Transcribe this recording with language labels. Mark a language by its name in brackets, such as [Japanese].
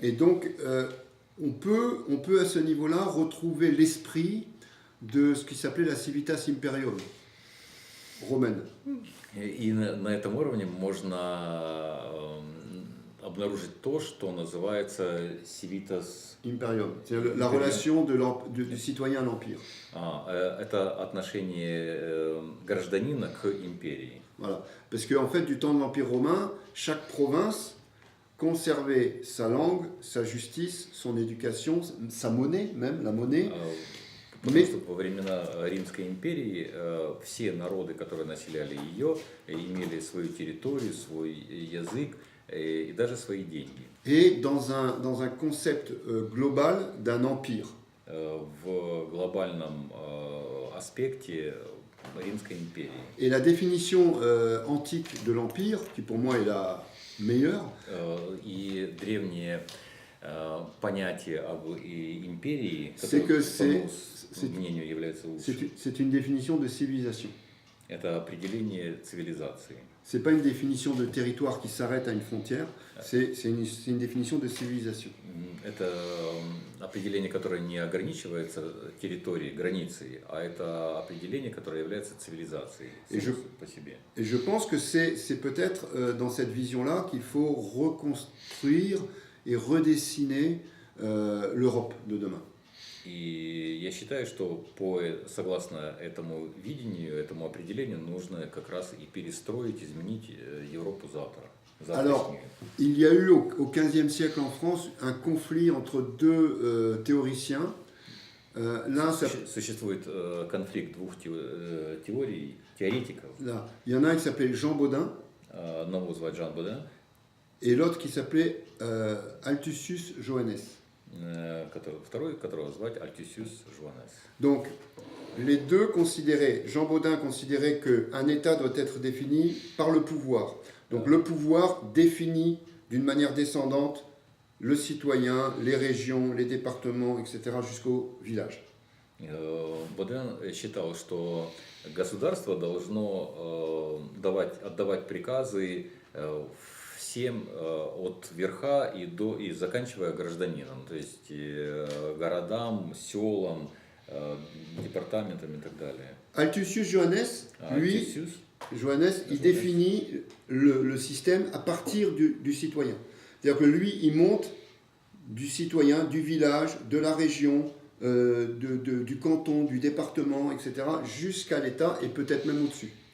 [French] Et donc, on peut à ce niveau-là retrouver l'esprit de ce qui s'appelait la civitas imperium romaine. [Russian] И на этом уровне можно обнаружить то, что называется civitas. [French] Imperium, c'est la relation du citoyen à l'empire. [Russian] Это отношение гражданина к империи. [French] Voilà. Parce qu'en fait, du temps de l'Empire romain, chaque province conservait sa langue, sa justice, son éducation, sa monnaie, même la monnaie. [Russian] Потому что во времена Римской империи все народы, которые населяли ее, имели свою территорию, свой язык и даже свои деньги. [French] Et dans un concept global d'un empire. [Russian] В глобальном аспекте Римской империи. [French] Et la définition antique de l'empire, qui pour moi est la meilleure, [Russian] И древнее понятие об империи, [French] c'est que [Russian] которое, по моему мнению, является лучшим, [French] c'est une définition de civilisation. [Russian] это определение цивилизации. [French] C'est pas une définition de territoire qui s'arrête à une frontière, c'est une définition de civilisation. [Russian] Это определение, которое не ограничивается территорией, границей, а это определение, которое является цивилизацией по себе. [French] Et je pense que c'est peut-être dans cette vision-là qu'il faut reconstruire et redessiner l'Europe de demain. [Russian] И я считаю, что согласно этому видению, этому определению, нужно как раз и перестроить, изменить Европу завтра. [French] Alors, il y a eu au XVe siècle en France un conflit entre deux théoriciens. [Russian] Существует конфликт двух теорий, теоретиков. [French] Là, il y en a un qui s'appelait Jean Baudin. [Russian] Одного звать Жан Боден, [French] et l'autre qui s'appelait Altusius Joannes. [Russian] Второй, которого звать Альтюсиус Жуанес. [French] Donc, les deux considéraient, Jean Baudin considérait qu'un État doit être défini par le pouvoir. Donc, le pouvoir définit d'une manière descendante le citoyen, les régions, les départements, etc., jusqu'au village. [Russian] Боден считал, что государство должно отдавать приказы всем от верха и заканчивая гражданином, то есть городам, селам, департаментам и так далее. [French] Altusius Joannes, lui, Joannes, il définit le système à partir du citoyen. C'est-à-dire que lui, il monte du citoyen, du village, de la région, du canton, du département, etc., jusqu'à l'État et peut-être même au-dessus.